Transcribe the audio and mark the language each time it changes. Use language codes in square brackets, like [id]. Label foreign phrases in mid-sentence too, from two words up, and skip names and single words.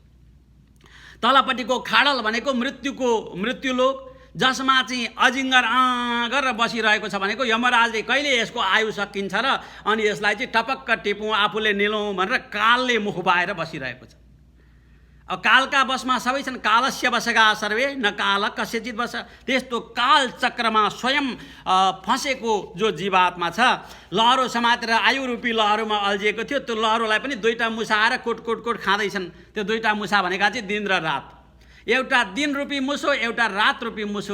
[ne] तलपट्टिको खाडल भनेको मृत्युलोक, जसमा चाहिँ अजिङ्गर गरेर बसिरहेको छ भनेको यमराजले कहिले यसको आयु सकिन्छ र अनि यसलाई चाहिँ टपक्क टिपौँ, आफूले निलौँ भनेर कालले मुख बाएर बसिरहेको छ। अब कालका बसमा सबै छन्, [sa] कालस्य बसगा सर्वे न काल कस्यचित बस। [ne] त्यस्तो काल चक्रमा स्वयं फँसेको जो जीवात्मा छ, लहरो समातेर आयु रूपी लहरोमा अल्झिएको थियो, त्यो लहरोलाई पनि 2टा मुसा आएर कोट खाँदैछन्। त्यो 2टा मुसा भनेका चाहिँ दिन र रात, एउटा दिन रूपी मुसो, एउटा रात रूपी मुसो।